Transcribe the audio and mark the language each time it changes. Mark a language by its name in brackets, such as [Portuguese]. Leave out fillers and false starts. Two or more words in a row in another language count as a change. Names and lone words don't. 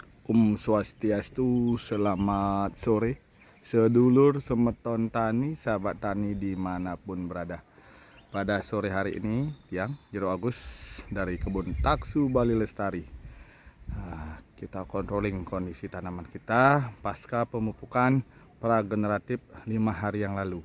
[Indonesian] Om Swastiastu, selamat sore sedulur semeton tani, sahabat tani dimanapun berada. Pada sore hari ini, Tiang Jero Agus dari kebun Taksu Bali Lestari. Kita controlling kondisi tanaman kita pasca pemupukan prageneratif 5 hari yang lalu.